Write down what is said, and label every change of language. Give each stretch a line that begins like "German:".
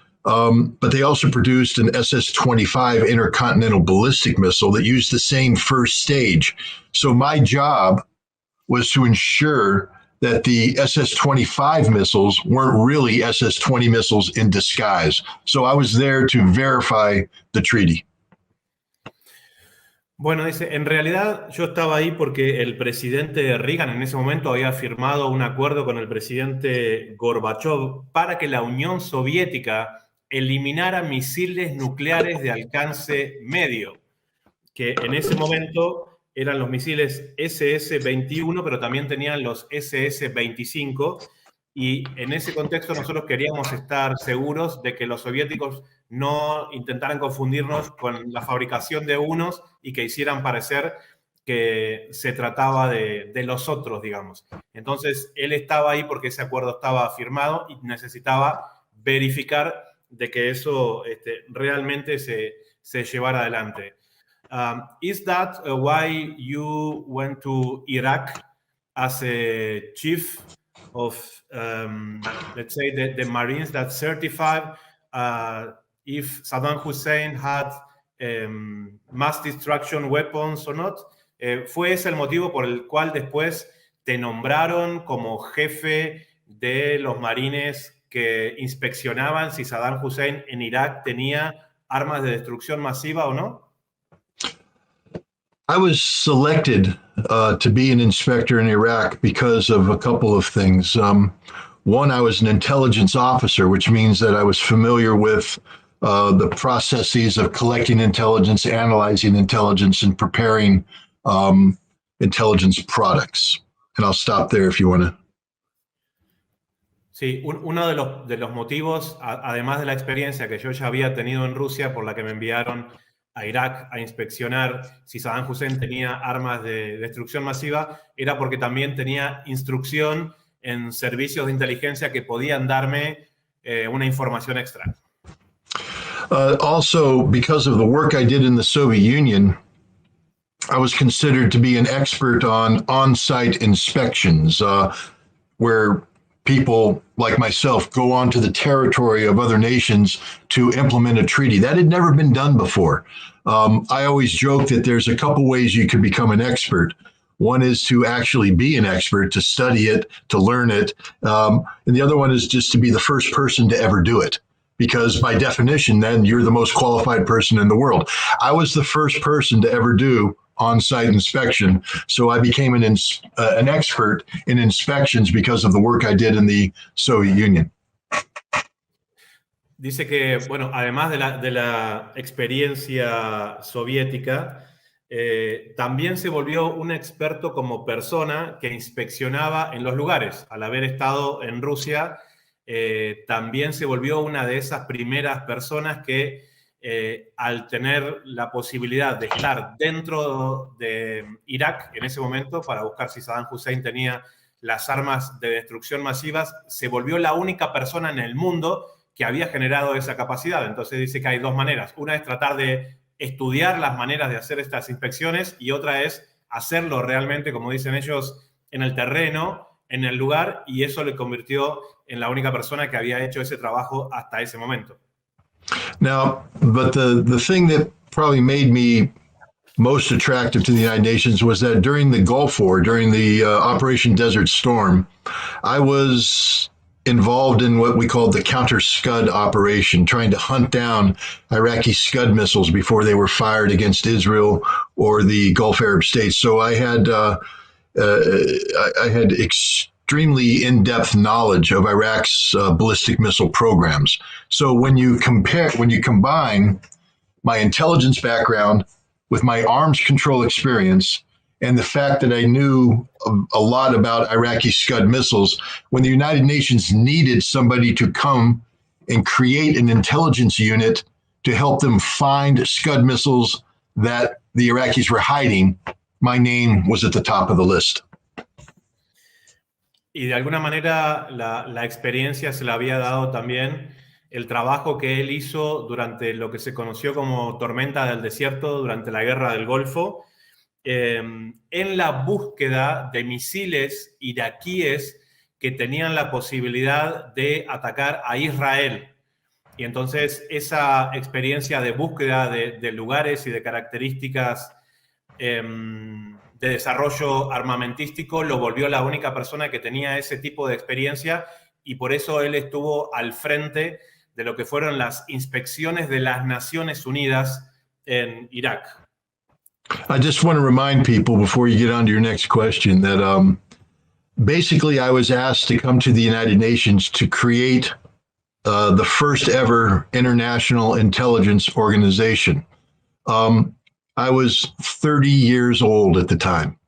English: But they also produced an SS-25 intercontinental ballistic missile that used the same first stage. So my job was to ensure that the SS-25 missiles weren't really SS-20 missiles in disguise. So I was there to verify the treaty.
Spanish: Bueno, dice, en realidad yo estaba ahí porque el presidente Reagan en ese momento había firmado un acuerdo con el presidente Gorbachev para que la Unión Soviética eliminara misiles nucleares de alcance medio, que en ese momento eran los misiles SS-21, pero también tenían los SS-25, y en ese contexto nosotros queríamos estar seguros de que los soviéticos no intentaran confundirnos con la fabricación de unos y que hicieran parecer que se trataba de los otros, digamos. Entonces, él estaba ahí porque ese acuerdo estaba firmado y necesitaba verificar de que eso realmente se llevara adelante.
English: Is that why you went to Iraq as a chief of, let's say, the Marines that certified if Saddam Hussein had mass destruction weapons or not?
Spanish: ¿Fue ese el motivo por el cual después te nombraron como jefe de los marines que inspeccionaban si Saddam Hussein en Irak tenía armas de destrucción masiva o no?
English: I was selected to be an inspector in Iraq because of a couple of things. One, I was an intelligence officer, which means that I was familiar with the processes of collecting intelligence, analyzing intelligence, and preparing intelligence products. And I'll stop there if you want to.
Spanish: Sí, uno de los motivos, además de la experiencia que yo ya había tenido en Rusia, por la que me enviaron a Irak a inspeccionar si Saddam Hussein tenía armas de destrucción masiva, era porque también tenía instrucción en servicios de inteligencia que podían darme una información extra.
English: Also, because of the work I did in the Soviet Union, I was considered to be an expert on on-site inspections, where people like myself go onto the territory of other nations to implement a treaty. That had never been done before. I always joke that there's a couple ways you could become an expert. One is to actually be an expert, to study it, to learn it. And the other one is just to be the first person to ever do it. Because by definition, then you're the most qualified person in the world. I was the first person to ever do on-site inspection, so I became an expert in inspections because of the work I did in the Soviet Union.
Spanish: Dice que, bueno, además de la experiencia soviética, también se volvió un experto como persona que inspeccionaba en los lugares. Al haber estado en Rusia, también se volvió una de esas primeras personas que, al tener la posibilidad de estar dentro de Irak en ese momento para buscar si Saddam Hussein tenía las armas de destrucción masivas, se volvió la única persona en el mundo que había generado esa capacidad. Entonces dice que hay dos maneras. Una es tratar de estudiar las maneras de hacer estas inspecciones y otra es hacerlo realmente, como dicen ellos, en el terreno, en el lugar, y eso le convirtió en la única persona que había hecho ese trabajo hasta ese momento.
English: Now, but the thing that probably made me most attractive to the United Nations was that during the Gulf War, during the Operation Desert Storm, I was involved in what we called the counter-Scud operation, trying to hunt down Iraqi Scud missiles before they were fired against Israel or the Gulf Arab states. So I had extremely in-depth knowledge of Iraq's ballistic missile programs. So when you combine my intelligence background with my arms control experience and the fact that I knew a lot about Iraqi Scud missiles, when the United Nations needed somebody to come and create an intelligence unit to help them find Scud missiles that the Iraqis were hiding, my name was at the top of the list.
Spanish: Y de alguna manera la experiencia se la había dado también el trabajo que él hizo durante lo que se conoció como Tormenta del Desierto, durante la Guerra del Golfo, en la búsqueda de misiles iraquíes que tenían la posibilidad de atacar a Israel. Y entonces esa experiencia de búsqueda de lugares y de características de desarrollo armamentístico lo volvió la única persona que tenía ese tipo de experiencia, y por eso él estuvo al frente de lo que fueron las inspecciones de las Naciones Unidas en Irak.
English: I just want to remind people before you get on to your next question that basically I was asked to come to the United Nations to create the first ever international intelligence organization. I was 30 years old at the time.